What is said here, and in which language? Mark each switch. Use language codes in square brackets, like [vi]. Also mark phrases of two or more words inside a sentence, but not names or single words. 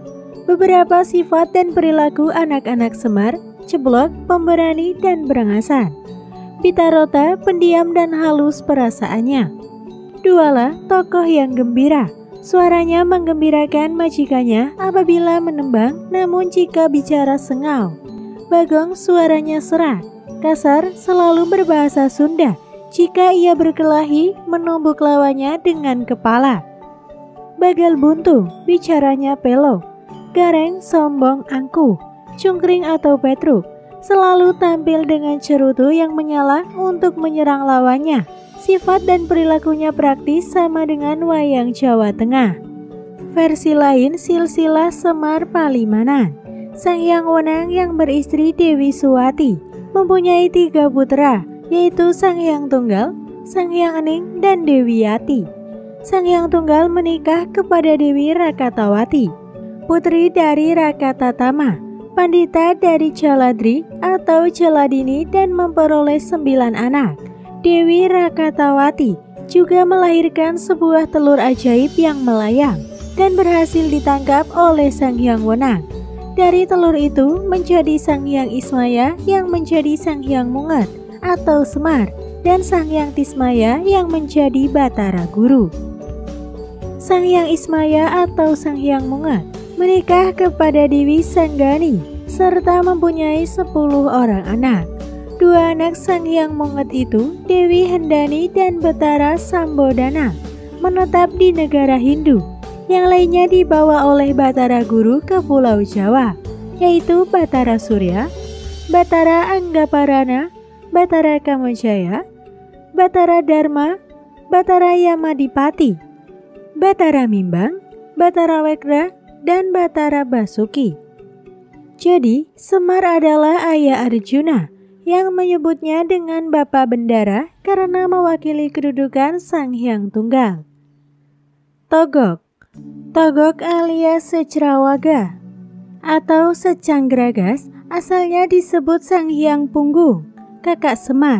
[id] Beberapa sifat dan perilaku anak-anak Semar: Ceblok, pemberani dan berangasan; Bitarota, pendiam dan halus perasaannya; Duala, tokoh yang gembira, suaranya menggembirakan majikannya apabila menembang, namun jika bicara sengau; Bagong, suaranya serak, kasar, selalu berbahasa Sunda, jika ia berkelahi menumbuk lawannya dengan kepala; Bagal buntung, bicaranya pelok; Gareng, sombong, angkuh; Cungkring atau petruk, selalu tampil dengan cerutu yang menyala untuk menyerang lawannya. Sifat dan perilakunya praktis sama dengan wayang Jawa Tengah. Versi lain silsilah Semar Palimanan. Sang Hyang Wenang yang beristri Dewi Suwati mempunyai 3 putra, yaitu Sang Hyang Tunggal, Sang Hyang Ening, dan Dewi Yati. Sang Hyang Tunggal menikah kepada Dewi Rakatawati, putri dari Rakatatama, pandita dari Jaladri atau Jaladini, dan memperoleh 9 anak. Dewi Rakatawati juga melahirkan sebuah telur ajaib yang melayang dan berhasil ditangkap oleh Sang Hyang Wenang. Dari telur itu menjadi Sang Hyang Ismaya yang menjadi Sang Hyang Munget atau Semar, dan Sang Hyang Tismaya yang menjadi Batara Guru. Sang Hyang Ismaya atau Sang Hyang Munget menikah kepada Dewi Sanggani serta mempunyai 10 orang anak. 2 anak Sang Hyang Munget itu, Dewi Hendani dan Batara Sambodana, menetap di negara Hindu. Yang lainnya dibawa oleh Batara Guru ke Pulau Jawa, yaitu Batara Surya, Batara Anggaparana, Batara Kamajaya, Batara Dharma, Batara Yamadipati, Batara Mimbang, Batara Wekra, dan Batara Basuki. Jadi, Semar adalah ayah Arjuna, yang menyebutnya dengan Bapak Bendara karena mewakili kedudukan Sang Hyang Tunggal. Togok. Togok alias Secrawaga atau Secanggragas asalnya disebut Sang Hyang Punggung, kakak Semar.